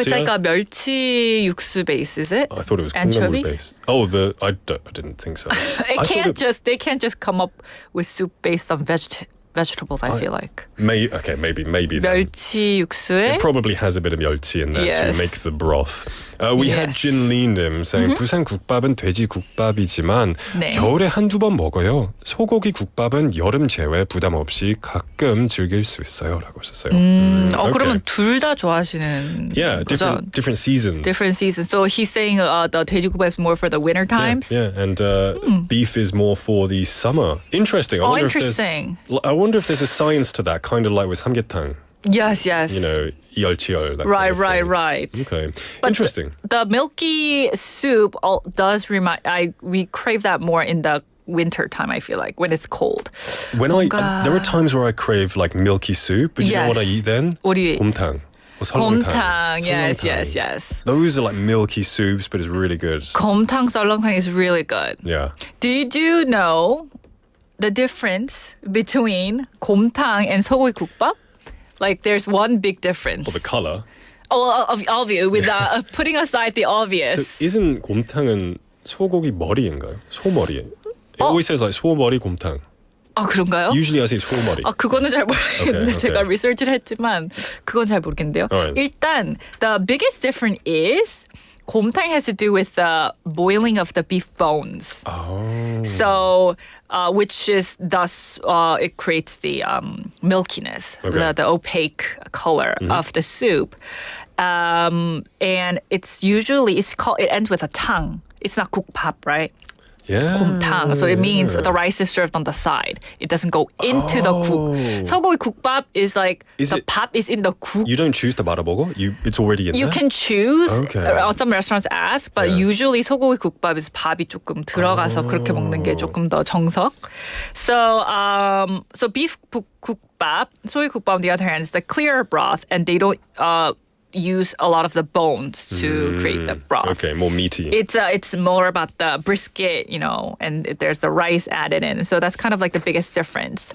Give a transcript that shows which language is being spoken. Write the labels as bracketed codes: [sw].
[en] it's like a 멸치 육수 base, is it? I thought it was anchovy. 콩나물 based. Oh, I didn't think so. They can't just come up with soup based on vegetables. I feel like maybe then. [ko] 멸치 육수에 [en] It probably has a bit of 멸치 in there Yes. to make the broth. We had Yes. [ko] Jin Lim saying 부산 국밥은 돼지 국밥이지만 네. 겨울에 한두 번 먹어요. 소고기 국밥은 여름 제외 부담 없이 가끔 즐길 수 있어요라고 하셨어요. [en] Okay. [ko] 그러면 둘 다 좋아하시는 [en] Yeah, [ko] 거죠? [en] different seasons. Different seasons. So he's saying the 돼지국밥 is more for the winter times. Yeah, and beef is more for the summer. Interesting. I wonder interesting. I wonder if there's a science to that, kind of like with 삼계탕. Yes. [ko] 이열치열. [en] Right. Okay. But Interesting. The milky soup does remind. We crave that more in the winter time. I feel like when it's cold. There are times where I crave like milky soup, but you know what I eat then? What do you eat? [ko] 곰탕. Or 곰탕. Yes. [en] Those are like milky soups, but it's really good. 곰탕 썰렁탕 is really good. Yeah. Did you know the difference between 곰탕 and 소고기국밥? Like there's one big difference. Or the color. Obvious. With putting aside the obvious. So isn't [ko] 곰탕은 소고기 머리인가요? 소머리. [en] It always says like 소머리 곰탕. [ko] 그런가요? [en] Usually I say 소머리. [ko] 그거는 잘 모르겠는데 [en] Okay. [ko] 제가 리서치를 했지만 그건 잘 모르겠는데요. [en] Alright. 일단 the biggest difference is 곰탕 has to do with the boiling of the beef bones. Oh. So, which is thus it creates the milkiness, Okay. the opaque color of the soup, and it ends with a 탕. It's not 국밥, right? Yeah. [ko] 곰탕. [en] So it means the rice is served on the side. It doesn't go into the 국. 소고기국밥 is like the 밥 is in the 국. You don't choose the 말아먹어? It's already in there? You can choose. Okay. Some restaurants ask, but usually [ko] 소고기국밥 is 밥이 조금 들어가서 그렇게 먹는 게 조금 더 정석. [en] So beef 국밥, 소고기국밥 on the other hand is the clearer broth, and they don't use a lot of the bones to create the broth. Okay, more meaty. It's more about the brisket, and there's the rice added in. So that's kind of like the biggest difference.